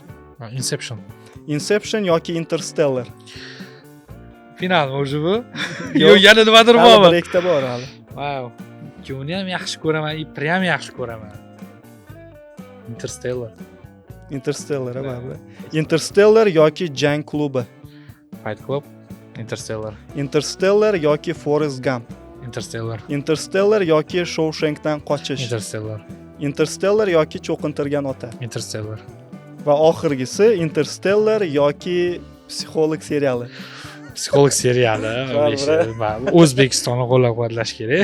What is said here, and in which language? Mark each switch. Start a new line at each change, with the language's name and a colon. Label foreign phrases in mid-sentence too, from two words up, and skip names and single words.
Uzbek: Inception yoki Interstellar? Final o'zi bu? Yo'q, yana nimadir bormi? Direktda bor hali. Wow. Uni ham yaxshi ko'raman, ipni ham yaxshi ko'raman. Interstellar, baribir. Interstellar yoki Jang klubi? Fight Club. Interstellar yoki Forrest Gump? Interstellar yoki Shawshankdan qochish? Interstellar yoki Cho'qintirgan ota? Va oxirgisi Interstellar yoki Psixolog seriali? psixolog seriali. O'zbekistonni qo'llab-quvvatlash kerak.